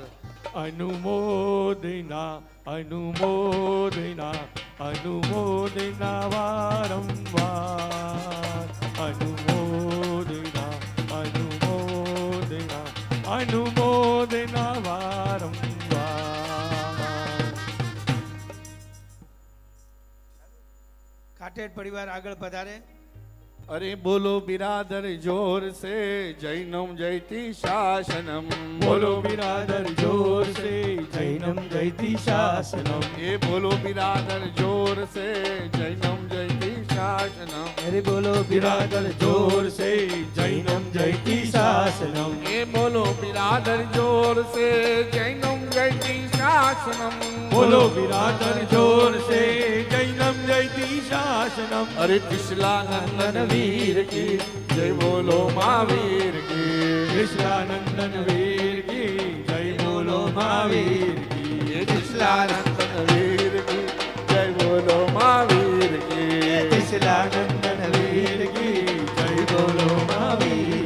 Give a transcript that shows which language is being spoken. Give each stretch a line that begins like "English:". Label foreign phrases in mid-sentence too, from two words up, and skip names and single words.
Gujarati: અનુમોદના અનુમોદના અનુમોદના વારંવાર અનુમોદના અનુમોદના અનુમોદના વારંવાર. કાટેડ પરિવાર આગળ પધારે.
Hindi: अरे बोलो बिरादर जोर से
Sanskrit: जैनम जयति शासनम
Hindi: बोलो बिरादर जोर से
Sanskrit: जैनम जयति शासनम.
Hindi: ये बोलो बिरादर जोर से
Sanskrit: जैनम जयति शासनम शासनम
Hindi: हरि बोलो बिरादर जोर से
Sanskrit: जैनम जयती शासनम
Hindi: ये बोलो बिरादर जोर से
Sanskrit: जैनम जयती शासनम
Hindi: बोलो बिरादर जोर से
Sanskrit: जैनम जयती शासनम
Hindi: अरे कृष्णानंदन वीर की जय बोलो महावीर की कृष्णानंदन वीर की जय बोलो महावीर की ये कृष्णानंदन वीर की जय बोलो महावीर की कृष्णानंदन वीर की जय बोलो महावीर